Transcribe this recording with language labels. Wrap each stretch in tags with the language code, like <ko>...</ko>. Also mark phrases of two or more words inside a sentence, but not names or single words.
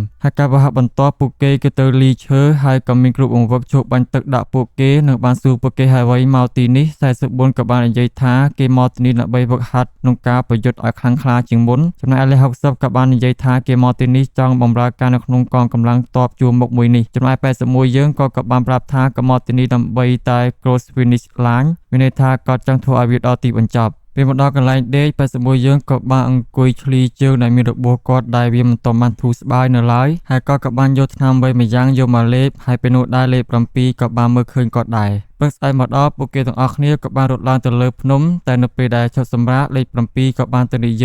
<km>ហើយការប្រហាក់បន្ទាប់ពួកគេគឺទៅលីឈើហើយក៏មានគ្រូបង្វឹកជួបបាញ់ទឹកដាក់ពួកគេនិងបានសួរពួកគេហើយអ្វីមកទីនេះ44ក៏បាននិយាយថាគេមកទីនេះដើម្បីវឹកហា ត់ក្នុងការប្រយុទ្ធឲ្យខ្លាំងក្លាជាងមុនចំណែកលេខ60ក៏បាននិយាយថាគេមកទីនេះចង់បម្រើការនៅក្នុងកងកម្លាំងទ័ពជួរមុខ មួយនេះចំណែក81យើងក៏បានប្រាប់ថាក៏មកទីនេះដើម្បីតែ</km> <en>cross finish line</en> <km>មានន័យថាគាត់ចង់ធ្វើឲ្យវាដល់ទីបញ្ចប់ពេលមកដល់កន្លែងដេក81យើងក៏បានអង្គុយឆ្លីជើងដែលមានរបួសគាត់ដែលវាមិនទាន់បានធូរស្បើយនៅឡើយហើយក៏បានយកថ្នាំវេម្យ៉ាងយកមកលេបហើយពេលនោះដែរលេខ7ក៏បានមើលឃើញគាត់ដែរព្រឹកស្អែកមកដល់ពួកគេទាំងអស់គ្នាក៏បានរត់ឡើងទៅលើភ្នំតែនៅពេលដែលឈប់សម្រាកលេខ7ក៏បានទៅនិ</km>